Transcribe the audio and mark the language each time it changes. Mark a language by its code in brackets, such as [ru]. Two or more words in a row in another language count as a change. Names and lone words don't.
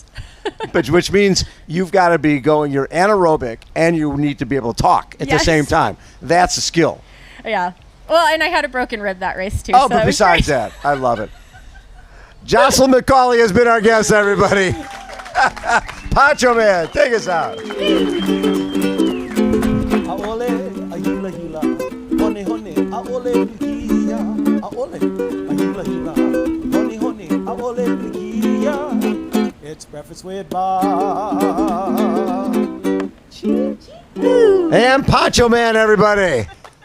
[en] but which means you've got to be going. You're anaerobic and you need to be able to talk at the same time. That's a skill. Yeah. Well, and I had a broken rib that race too. Oh, so but besides that, I love it. Jocelyn McCauley has been our guest, everybody. Pancho Man, take us out. [haw] Aole, ahila hila, hone hone, aole plikia, aole, ahila hila, hone hone, aole plikia. [en] It's breakfast with Bob. And Pancho Man, everybody.